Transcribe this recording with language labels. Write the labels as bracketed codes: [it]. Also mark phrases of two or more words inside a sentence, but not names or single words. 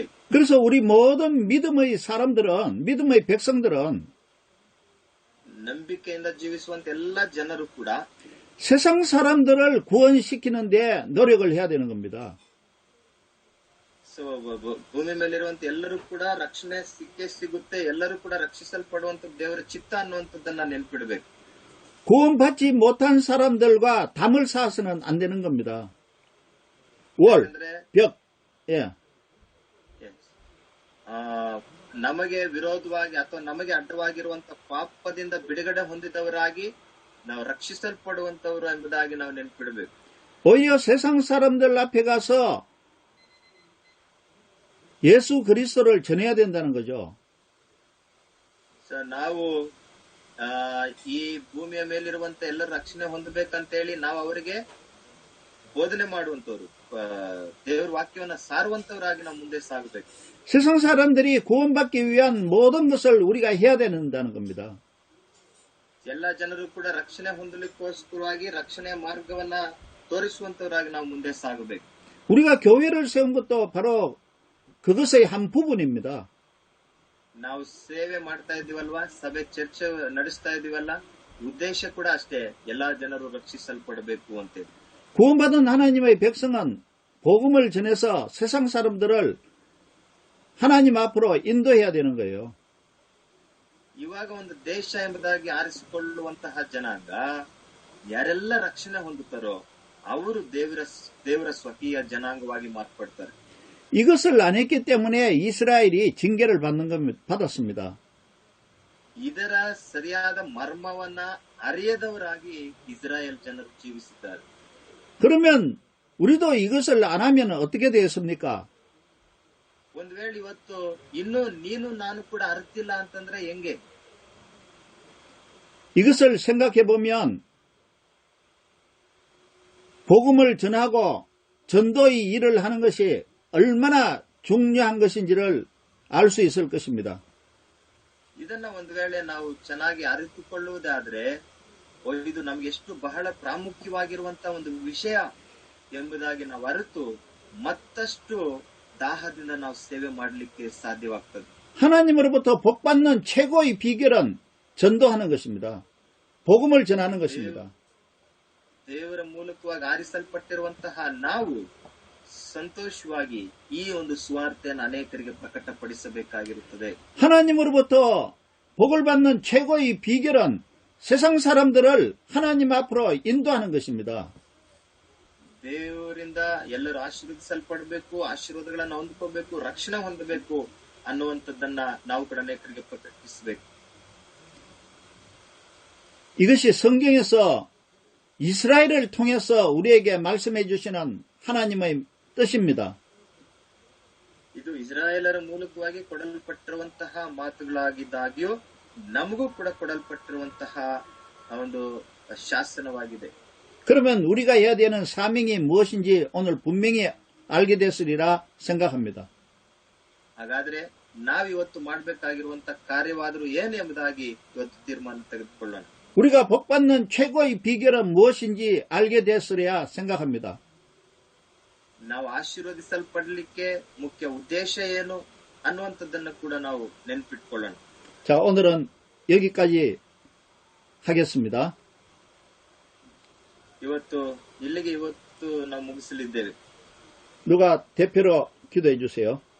[ko] 그래서 우리 모든 믿음의 사람들은, 믿음의 백성들은 [kn] ನಂಬಿಕೆಯಿಂದ ಜೀವಿಸುವಂತ ಎಲ್ಲ ಜನರು ಕೂಡ [ko] 세상 사람들을 구원시키는데 노력을 해야 되는 겁니다. [kn] ಭೂಮಿ ಮೇಲಿರುವಂತ ಎಲ್ಲರೂ ಕೂಡ ರಕ್ಷಣೆ ಸಿಗುತ್ತೆ, ಎಲ್ಲರೂ ಕೂಡ ರಕ್ಷಿಸಲ್ಪಡುವಂತ ದೇವರ ಚಿತ್ತ ಅನ್ನುವಂಥದ್ದನ್ನ ನೆನ್ಪಿಡ್ಬೇಕು. [ko] 구원받지 못한 사람들과 담을 쌓아서는 안 되는 겁니다. 월, 벽, 예. [kn] ನಮಗೆ ವಿರೋಧವಾಗಿ ಅಥವಾ ನಮಗೆ ಅಡ್ಡವಾಗಿರುವಂತ ಪಾಪದಿಂದ ಬಿಡುಗಡೆ ಹೊಂದಿದವರಾಗಿ ನಾವು ರಕ್ಷಿಸಲ್ಪಡುವಂತವರು ಎಂಬುದಾಗಿ ನಾವು ನೆನ್ಪಿಡಬೇಕು. [ko] 오히려 세상 사람들 앞에 가서 예수 그리스도를 전해야 된다는 거죠. [kn] ನಾವು ಈ ಭೂಮಿಯ ಮೇಲಿರುವಂತ ಎಲ್ಲರೂ ರಕ್ಷಣೆ ಹೊಂದಬೇಕಂತೇಳಿ ನಾವು ಅವರಿಗೆ ಬೋಧನೆ ಮಾಡುವಂತವ್ರು, ದೇವರ ವಾಕ್ಯವನ್ನ ಸಾರುವಂತವರಾಗಿ ನಾವು ಮುಂದೆ ಸಾಗಬೇಕು. [ko] 세상 사람들이 구원받기 위한 모든 것을 우리가 해야 된다는 겁니다. [kn] ಎಲ್ಲ ಜನರು ಕೂಡ ರಕ್ಷಣೆ ಹೊಂದಲಿಕ್ಕೋಸ್ಕರವಾಗಿ ರಕ್ಷಣೆಯ ಮಾರ್ಗವನ್ನ ತೋರಿಸುವಂತವರಾಗಿ ನಾವು ಮುಂದೆ ಸಾಗಬೇಕು. [ko] 우리가 교회를 세운 것도 바로 그것의 한 부분입니다. [kn] ನಾವು ಸೇವೆ ಮಾಡ್ತಾ ಇದೀವಲ್ವಾ, ಸಭೆ ಚರ್ಚೆ ನಡೆಸ್ತಾ ಇದೀವಲ್ಲ, ಉದ್ದೇಶ ಕೂಡ ಅಷ್ಟೇ, ಎಲ್ಲಾ ಜನರು ರಕ್ಷಿಸಲ್ಪಡಬೇಕು ಅಂತೇಳಿ. [ko] 구원받은 하나님의 백성은 복음을 전해서 세상 사람들을 하나님 앞으로 인도해야 되는 거예요. [kn] ಇವಾಗ ಒಂದು ದೇಶ ಎಂಬುದಾಗಿ ಆರಿಸಿಕೊಳ್ಳುವಂತಹ ಜನಾಂಗ ಯಾರೆಲ್ಲ ರಕ್ಷಣೆ ಹೊಂದುತ್ತಾರೋ ಅವರು ದೇವರ ಸ್ವಕೀಯ ಜನಾಂಗವಾಗಿ ಮಾರ್ಪಡ್ತಾರೆ. [ko] 이것을 안 했기 때문에 이스라엘이 징계를 받았습니다. [kn] ಇದರ ಸರಿಯಾದ ಮರ್ಮವನ್ನ ಅರಿಯದವರಾಗಿ ಇಸ್ರಾಯೇಲ್ ಜನರು ಜೀವಿಸಿದ್ದಾರೆ. [ko] 그러면 우리도 이것을 안 하면 어떻게 되겠습니까? [kn] ಒಂದ್ ವೇಳೆ ಇವತ್ತು ಇನ್ನು ನೀನು ನಾನು ಕೂಡ ಅರ್ತಿಲ್ಲ ಅಂತಂದ್ರೆ ಹೆಂಗೆ? [ko] 이것을 생각해 보면 복음을 전하고 전도의 일을 하는 것이 얼마나 중요한 것인지를 알 수 있을 것입니다. [kn] ಇದನ್ನ ಒಂದು ವೇಳೆ ನಾವು ಚೆನ್ನಾಗಿ ಅರಿತುಕೊಳ್ಳುವುದಾದ್ರೆ ಇದು ನಮ್ಗೆ ಎಷ್ಟು ಬಹಳ ಪ್ರಾಮುಖ್ಯವಾಗಿರುವಂತಹ ಒಂದು ವಿಷಯ ಎಂಬುದಾಗಿ ನಾವು ಅರಿತು ಮತ್ತಷ್ಟು 다하ದಿಂದ ನಾವು ಸೇವೆ ಮಾಡಲಿಕ್ಕೆ ಸಾಧ್ಯವಾಗ್ತದೆ. [ko] 하나님으로부터 복받는 최고의 비결은 전도하는 것입니다. 복음을 전하는 것입니다. [kn] ದೇವರ ಮೂಲಕವಾಗಿ ಆರಿಸಲ್ಪಟ್ಟಿರುವಂತಹ ನಾವು ಸಂತೋಷವಾಗಿ ಈ ಒಂದು ಸುವಾರ್ತೆಯನ್ನು ಅನೇಕರಿಗೆ ಪ್ರಕಟಪಡಿಸಬೇಕಾಗಿರುತ್ತದೆ. [ko] 하나님으로부터 복을 받는 최고의 비결은 세상 사람들을 하나님 앞으로 인도하는 것입니다. [kn] ದೇವರಿಂದ ಎಲ್ಲರೂ ಆಶೀರ್ವದಿಸಲ್ಪಡಬೇಕು, ಆಶೀರ್ವಾದಗಳನ್ನು ಹೊಂದ್ಕೋಬೇಕು, ರಕ್ಷಣೆ ಹೊಂದಬೇಕು ಅನ್ನುವಂಥದ್ದನ್ನ ನಾವು ಕೂಡ ಅನೇಕರಿಗೆ ಪ್ರಕಟಿಸಬೇಕು. [ko] 이것이 성경에서 이스라엘을 통해서 우리에게 말씀해 주시는 하나님의 뜻입니다. [kn] ಇದು ಇಸ್ರಾಯೇಲರ ಮೂಲಕವಾಗಿ ಕೊಡಲ್ಪಟ್ಟಿರುವಂತಹ ಮಾತುಗಳಾಗಿದ್ದಾಗ್ಯೂ ನಮಗೂ ಕೂಡ ಕೊಡಲ್ಪಟ್ಟಿರುವಂತಹ ಒಂದು ಶಾಸನವಾಗಿದೆ. [ko] 그러면 우리가 해야 되는 사명이 무엇인지 오늘 분명히 알게 됐으리라 생각합니다. [kn] ಹಾಗಾದ್ರೆ ನಾವಿವತ್ತು ಮಾಡಬೇಕಾಗಿರುವಂತಹ ಕಾರ್ಯವಾದರೂ ಏನು ಎಂಬುದಾಗಿ ಇವತ್ತು ತೀರ್ಮಾನ ತೆಗೆದುಕೊಳ್ಳೋಣ. [ko] 우리가 복받는 최고의 비결은 무엇인지 알게 됐으리라 생각합니다. [kn] ನಾವು ಆಶೀರ್ವದಿಸಲ್ಪಡಲಿಕ್ಕೆ ಮುಖ್ಯ ಉದ್ದೇಶ ಏನು ಅನ್ನುವಂಥದ್ದನ್ನು ಕೂಡ ನಾವು ನೆನಪಿಟ್ಕೊಳ್ಳೋಣ. [ko] 자, 오늘은 여기까지 하겠습니다. [kn] 이ಲ್ಲಿಗೆ ನಾವು ಮುಗಿಸಲಿದ್ದೇವೆ. [ko] 누가 대표로 기도해 주세요.